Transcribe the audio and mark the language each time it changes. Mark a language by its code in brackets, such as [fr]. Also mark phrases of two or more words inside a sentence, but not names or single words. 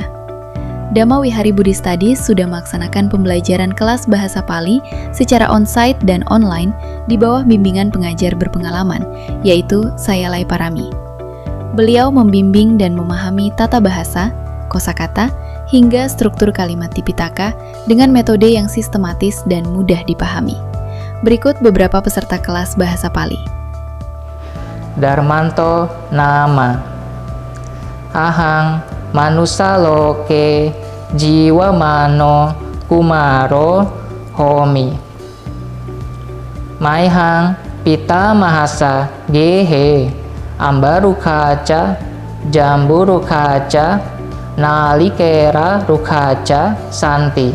[id] Dhamma Wihari Buddhist Studies sudah melaksanakan pembelajaran kelas bahasa Pali secara on-site dan online di bawah bimbingan pengajar berpengalaman, yaitu saya Lai Parami. Beliau membimbing dan memahami tata bahasa, kosakata, hingga struktur kalimat Tipitaka dengan metode yang sistematis dan mudah dipahami. Berikut beberapa peserta kelas bahasa Pali. [pi] Darmanto nama Ahang manusa loke jiwa mano kumaro homi Maihang pita mahasa gehe ambarukaca jamburukaca Nalikera rukaca santi